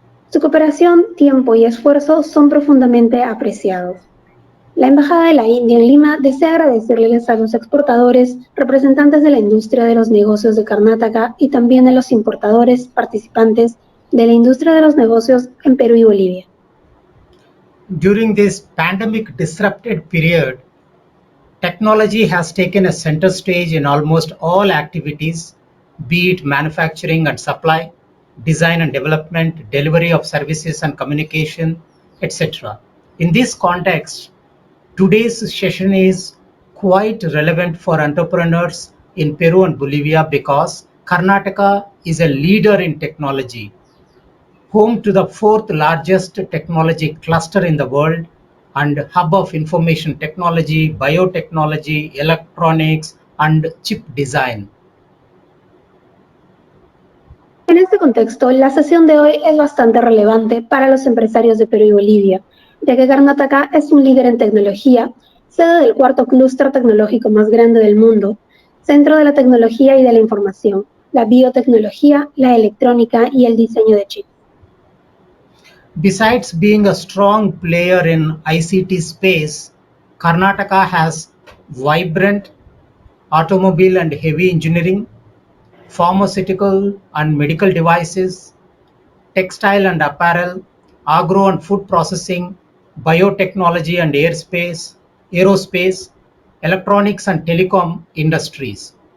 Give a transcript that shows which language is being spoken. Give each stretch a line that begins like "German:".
Spanish: Su cooperación, tiempo y esfuerzo son profundamente apreciados. La Embajada de la India en Lima desea agradecerles a los exportadores, representantes de la industria de los negocios de Karnataka y también a los importadores participantes de la industria de los negocios en Perú y Bolivia.
English: During this pandemic disrupted period, technology has taken a center stage in almost all activities, be it manufacturing and supply, design and development, delivery of services and communication, etc. In this context, today's session is quite relevant for entrepreneurs in Peru and Bolivia because Karnataka is a leader in technology, home to the fourth largest technology cluster in the world and hub of information technology, biotechnology, electronics, and chip design.
Spanish: En este contexto, la sesión de hoy es bastante relevante para los empresarios de Perú y Bolivia, ya que Karnataka es un líder en tecnología, sede del cuarto clúster tecnológico más grande del mundo, centro de la tecnología y de la información, la biotecnología, la electrónica y el diseño de chips.
English: Besides being a strong player in ICT space, Karnataka has vibrant automobile and heavy engineering, pharmaceutical and medical devices, textile and apparel, agro and food processing, biotechnology and aerospace, electronics and telecom industries.